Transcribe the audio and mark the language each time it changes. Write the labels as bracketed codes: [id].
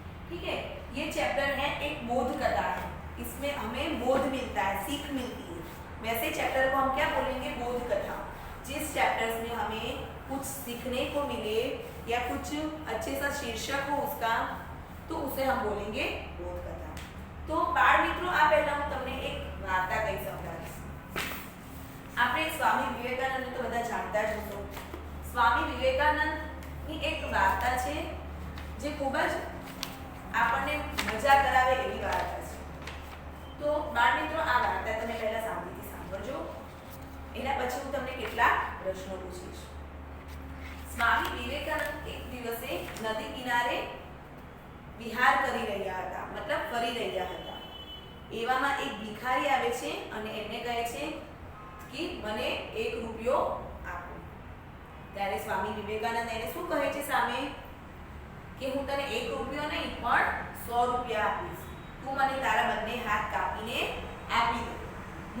[hi] ठीक है, ये चैप्टर है एक बोध कथा है। इसमें हमें बोध मिलता है, सीख मिलती है। वैसे चैप्टर को हम क्या बोलेंगे, बोध कथा। जिस चैप्टर्स में हमें कुछ सीखने को मिले या कुछ अच्छे सा शीर्षक हो उसका, तो उसे हम बोलेंगे बोध कथा। [gu] तो बाळ મિત્રો આ પહેલા હું તમને એક વાર્તા કહી સંભળાવીશ। આપણે સ્વામી વિવેકાનંદ તો બધા જાણતા જ હશો। સ્વામી વિવેકાનંદની એક વાર્તા છે જે ખૂબ જ આપણને મજા કરાવે એવી વાર્તા છે। તો બાળ મિત્રો આ વાર્તા તમે પહેલા શાંતિથી સાંભળજો, એના પછી હું તમને કેટલાક પ્રશ્નો પૂછીશ। स्वामी विवेकानंद एक दिवसे नदी किनारे विहार करी રહ્યા હતા, मतलब ફરી રહ્યા હતા। એવામાં એક ભિખારી આવે છે અને એમને કહે છે કે મને 1 રૂપિયો આપો। ત્યારે સ્વામી વિવેકાનંદ એને શું કહે છે સામે કે હું તને 1 રૂપિયો નહીં પણ 100 રૂપિયા આપીશ। તું મને તારા બંને હાથ કાપીને આપી દે।